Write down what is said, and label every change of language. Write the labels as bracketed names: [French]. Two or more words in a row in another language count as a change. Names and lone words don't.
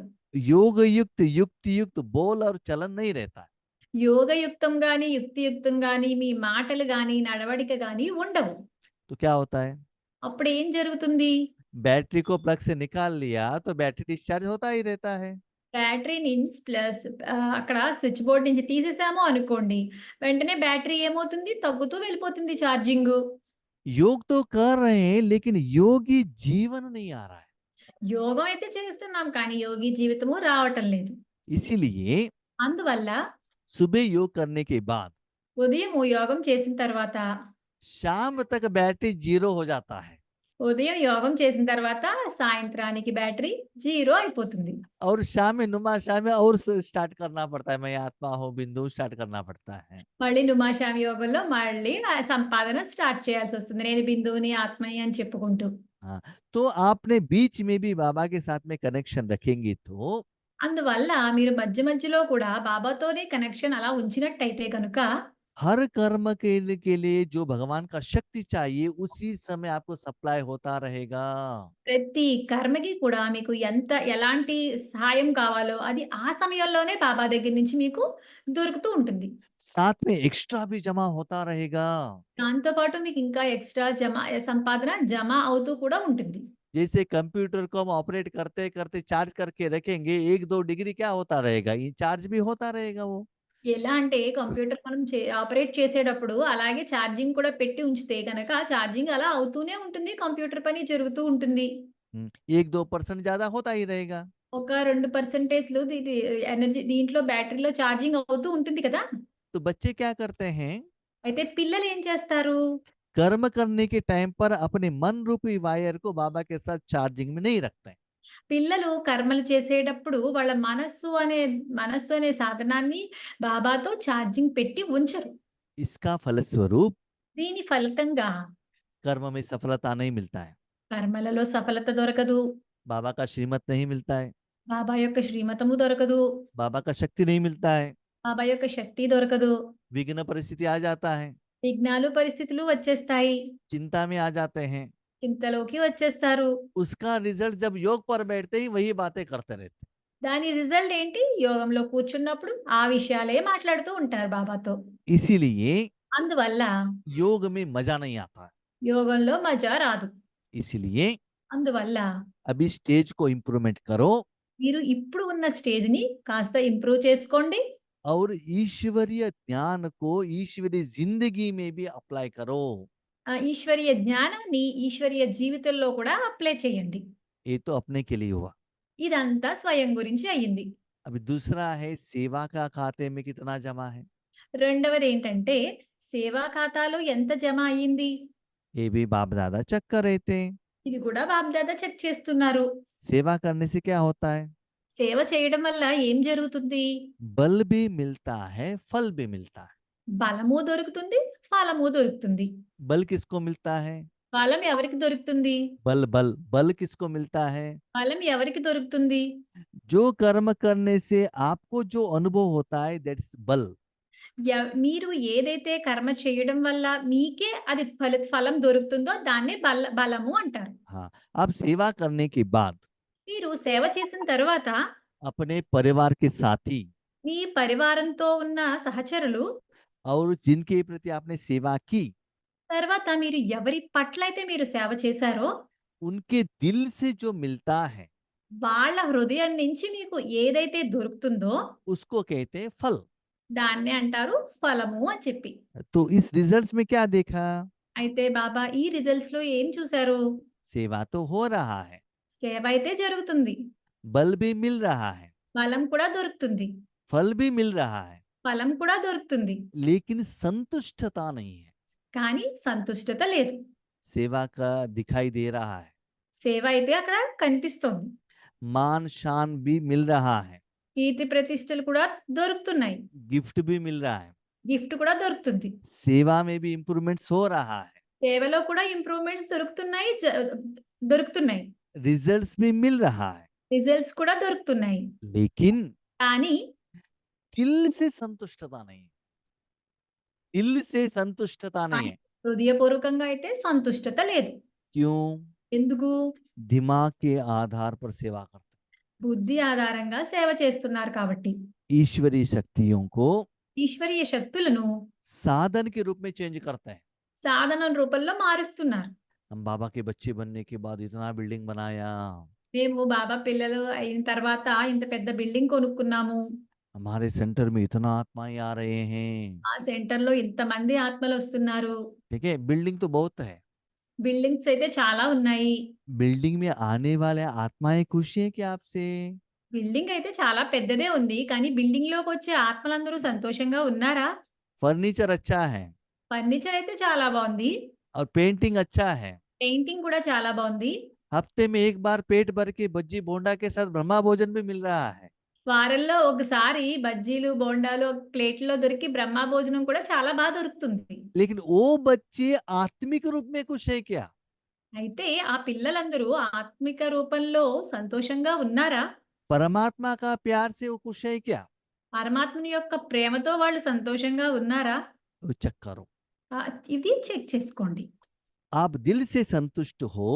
[Hindi] योग युक्त युक्ति युक्त बोल और चलन नहीं रहता। [Telugu] యోగయుక్తం గాని, యుక్తియుక్తం గాని, మీ మాటలు గాని, నడవడిక గాని ఉండవు. [Hindi] तो क्या होता है? [Telugu] అప్పుడు ఏం జరుగుతుంది? [Hindi] बैटरी को प्लग से निकाल लिया तो बैटरी डिस्चार्ज होता ही रहता है। [Telugu] బ్యాటరీ నుంచి ప్లస్ అక్కడ [English] switch board [Telugu] నుంచి తీసేసాము అనుకోండి. వెంటనే బ్యాటరీ ఏమవుతుంది? తగ్గుతూ వెళ్ళిపోతుంది ఛార్జింగు. [Hindi] योग तो कर रहे हैं लेकिन योगी जीवन नहीं आ रहा है। [Telugu] యోగం అయితే చేస్తున్నాం కానీ యోగి జీవితము రావటం లేదు. [Hindi] इसीलिए [Telugu] అందువల్ల [Hindi] सुबह योग करने के बाद [Telugu] ఉదయము యోగం చేసిన తర్వాత [Hindi] शाम तक बैटरी जीरो हो जाता है [Telugu] ఉదయం యోగం చేసిన తర్వాత సాయంత్రానికి బ్యాటరీ జీరో అయిపోతుంది. [Hindi] और शाम में नुमा शाम में और स्टार्ट करना पड़ता है, मैं आत्मा हूँ बिंदु स्टार्ट करना पड़ता है। [Telugu] మళ్ళీ నుమాషామి యోగంలో మళ్ళీ ఆ సంపాదన స్టార్ట్ చేయాల్సొస్తుంది. నేను బిందువుని, ఆత్మని అని చెప్పుకుంటూ. [Hindi] हाँ, तो आपने बीच में भी बाबा के साथ में कनेक्शन रखेंगे तो [Telugu] అందువల్ల మీరు మధ్య మధ్యలో కూడా బాబాతోనే కనెక్షన్ అలా ఉంచినట్టయితే గనుక [Hindi] हर कर्म के लिए जो भगवान का शक्ति चाहिए उसी समय आपको सप्लाई होता रहेगा। [Telugu] ప్రతి కర్మకి కూడా మీకు ఎలాంటి సహాయం కావాలో అది ఆ సమయంలోనే బాబా దగ్గర నుంచి మీకు దొరుకుతూ ఉంటుంది. [Hindi] साथ में एक्स्ट्रा भी जमा होता रहेगा। [Telugu] దాంతో పాటు మీకు ఇంకా ఎక్స్‌ట్రా సంపాదన జమ అవుతూ కూడా ఉంటుంది. [Hindi] जैसे कंप्यूटर को हम ऑपरेट करते करते चार्ज करके रखेंगे, 1-2 डिग्री क्या होता रहेगा, ये चार्ज भी होता रहेगा वो। [Telugu] ఎలా అంటే కంప్యూటర్ మనం ఆపరేట్ చేసేటప్పుడు అలాగే ఛార్జింగ్ కూడా పెట్టి ఉంచితే గనక ఛార్జింగ్ అలా అవుతూనే ఉంటుంది. కంప్యూటర్ పని జరుగుతూ ఉంటుంది. [Hindi] 1-2% ज्यादा होता ही रहेगा। [Telugu] ఒక 2% ఇది ఎనర్జీ దీంట్లో బ్యాటరీలో ఛార్జింగ్ అవుతూ ఉంటుంది కదా! [Hindi] तो बच्चे क्या करते हैं, [Telugu] అయితే పిల్లలు ఏం చేస్తారు? [Hindi] कर्म करने के टाइम पर अपने मन रूपी वायर को बाबा के साथ चार्जिंग में नहीं रखते हैं। [Telugu] పిల్లలు కర్మలు చేసేటప్పుడు వాళ్ళ మనస్సు అనే సాధనాన్ని బాబాతో ఛార్జింగ్ పెట్టి ఉంచరు. [Hindi] इसका फलस्वरूप [Telugu] దీని ఫలితంగా [Hindi] कर्म में सफलता नहीं मिलता है, [Telugu] కర్మలలో సఫలత దొరకదు. [Hindi] बाबा का श्रीमत नहीं मिलता है, [Telugu] బాబా యొక్క శ్రీమతము దొరకదు. [Hindi] बाबा का शक्ति नहीं मिलता है, [Telugu] బాబా యొక్క శక్తి దొరకదు. [Hindi] विघ्न परिस्थिति आ जाता है, [Telugu] విఘ్నాలు, పరిస్థితులు వచ్చేస్తాయి. [Hindi] चिंता में आ जाते हैं। [Telugu] చింతలోకి వచ్చేస్తారు. [Hindi] उसका रिजल्ट जब योग पर बैठते ही वही बातें करते रहते हैं। [Telugu] దాని రిజల్ట్ ఏంటి? యోగంలో కూర్చున్నప్పుడు ఆ విషయాలే మాట్లాడుతూ ఉంటారు బాబాతో. [Hindi] इसीलिए [Telugu] అందువల్ల [Hindi] योग में मजा नहीं आता है। [Telugu] యోగంలో మజా రాదు. [Hindi] इसीलिए [Telugu] అందువల్ల [Hindi] अभी स्टेज को इम्प्रूवमेंट करो [Telugu] మీరు ఇప్పుడు ఉన్న స్టేజ్‌ని కాస్త ఇంప్రూవ్ చేసుకోండి. [Hindi] और ईश्वरीय ज्ञान को ईश्वरीय जिंदगी में भी अप्लाई करो। [Telugu] ఆ ఈశ్వరీయ జ్ఞానాన్ని ఈశ్వరీయ జీవితంలో కూడా అప్లై చేయండి. [Hindi] ये तो अपने के लिए हुआ। [Telugu] ఇదంతా స్వయం గురించి అయ్యింది. [Hindi] अभी दूसरा है सेवा का खाते में कितना जमा है, [Telugu] రెండవదేంటంటే సేవా ఖాతాలో ఎంత జమ అయ్యింది? [Hindi] ये भी बाप दादा चेक कर रहे थे। [Telugu] ఇది కూడా బాబ్‌దాదా చెక్ చేస్తున్నారు. [Hindi] सेवा करने से क्या होता है, [Telugu] సేవ చేయడం వల్ల ఏం జరుగుతుంది? [Hindi] बल भी मिलता है, फल भी मिलता है। [Telugu] బలము దొరుకుతుంది, ఫలము దొరుకుతుంది. [Hindi] बल किसको मिलता है, [Telugu] బలం ఎవరికి దొరుకుతుంది? [Hindi] बल बल बल किसको मिलता है, [Telugu] బలం ఎవరికి దొరుకుతుంది? [Hindi] जो कर्म करने से आपको जो अनुभव होता है दैट्स बल। [Telugu] మీరు ఏదైతే కర్మ చేయడం వల్ల మీకే అది ఫలం దొరుకుతుందో దాన్నే బలము అంటారు. [Hindi] हाँ, अब सेवा करने के बाद [Telugu] మీరు సేవ చేసిన తరువాత [Hindi] अपने परिवार के साथी [Telugu] మీ పరివారంతో ఉన్న సహచరులు [Hindi] और जिनके प्रति आपने सेवा की [Telugu] తర్వాత మీరు ఎవరి పట్లయితే మీరు సేవ చేశారో [Hindi] उनके दिल से जो मिलता है [Telugu] వాళ్ళ హృదయం నుంచి మీకు ఏదైతే దొరుకుతుందో [Hindi] उसको कहते हैं फल। [Telugu] దాన్నే అంటారు ఫలము అని చెప్పి. [Hindi] तो इस रिजल्ट्स में क्या देखा, [Telugu] అయితే బాబా ఈ రిజల్ట్స్‌లో ఏం చూసారు? [Hindi] सेवा तो हो रहा है, [Telugu] సేవ అయితే జరుగుతుంది. [Hindi] बल भी मिल रहा है, [Telugu] బలం కూడా దొరుకుతుంది. [Hindi] फल भी मिल रहा है, [Telugu] ఫలం కూడా దొరుకుతుంది. [Hindi] लेकिन संतुष्टता नहीं है। [Telugu] కానీ సంతుష్టత లేదు. [Hindi] सेवा का दिखाई दे रहा है, [Telugu] సేవ అయితే అక్కడ కనిపిస్తోంది. [Hindi] मान शान भी मिल रहा है, [Telugu] కీర్తి ప్రతిష్టలు కూడా దొరుకుతున్నాయి. [Hindi] गिफ्ट भी मिल रहा है, [Telugu] గిఫ్ట్ కూడా దొరుకుతుంది. [Hindi] सेवा में भी इम्प्रूवमेंट्स हो रहा है, [Telugu] సేవలో కూడా ఇంప్రూవ్‌మెంట్స్ దొరుకుతున్నాయి. దొరుకుతున్నాయి. [Hindi] रिजल्ट्स भी मिल रहा है, [Telugu] రిజల్ట్స్ కూడా దొరుకుతున్నాయి. [Hindi] लेकिन [Telugu] కానీ [Hindi] दिल से संतुष्टता नहीं है, दिल से संतुष्टता नहीं है। [Telugu] హృదయపూర్వకంగా అయితే సంతుష్టత లేదు. [Hindi] क्यों, [Telugu] ఎందుకు? [Hindi] दिमाग के आधार पर सेवा करते [Telugu] బుద్ధి ఆధారంగా సేవ చేస్తున్నారు కాబట్టి. [Hindi] हैं। ईश्वरीय शक्तियों को [Telugu] ఈశ్వరీయ శక్తులను [Hindi] साधन के रूप में चेंज करते हैं। [Telugu] సాధన రూపంలో మారుస్తున్నారు. [Hindi] हम बाबा के बच्चे बनने के बाद इतना बिल्डिंग बनाया, [Telugu] మేము బాబా పిల్లలు అయిన తర్వాత ఇంత పెద్ద బిల్డింగ్ కొనుక్కున్నాము. [Hindi] हमारे सेंटर में इतना आत्माएं आ रहे हैं। [Telugu] ఆ సెంటర్‌లో ఇంతమంది ఆత్మలొస్తున్నారు. [Hindi] ठीक है, बिल्डिंग तो बहुत है। [Telugu] బిల్డింగ్స్ అయితే చాలా ఉన్నాయి. [Hindi] बिल्डिंग में आने वाले आत्माएं खुश हैं क्या आपसे? [Telugu] బిల్డింగ్ అయితే చాలా పెద్దదే ఉంది. కానీ బిల్డింగ్‌లోకొచ్చే ఆత్మలందరూ సంతోషంగా ఉన్నారా? [Hindi] फर्नीचर अच्छा है [Telugu] ఫర్నిచర్ అయితే చాలా బావుంది. [Hindi] और पेंटिंग अच्छा है। [Telugu] పెయింటింగ్ కూడా చాలా బావుంది. [Hindi] हफ्ते में एक बार पेट भर के बज्जी बोंडा के साथ ब्रह्मा भोजन भी मिल रहा है। [Telugu] వారంలో ఒకసారి బజ్జీలు, బోండాలు ఒక ప్లేట్‌లో దొరికి బ్రహ్మ భోజనం కూడా చాలా దొరుకుతుంది. [Hindi] लेकिन वो बच्चे आत्मिक रूप में खुश है क्या? [Telugu] అయితే ఆ పిల్లలందరూ ఆత్మిక రూపంలో సంతోషంగా ఉన్నారా? [Hindi] परमात्मा का प्यार से वो खुश है क्या? [Telugu] పరమాత్ముని యొక్క ప్రేమతో వాళ్ళు సంతోషంగా ఉన్నారా? [Hindi] वो चेक करो। [Telugu] ఇది చెక్ చేసుకోండి. [Hindi] आप दिल से संतुष्ट हो,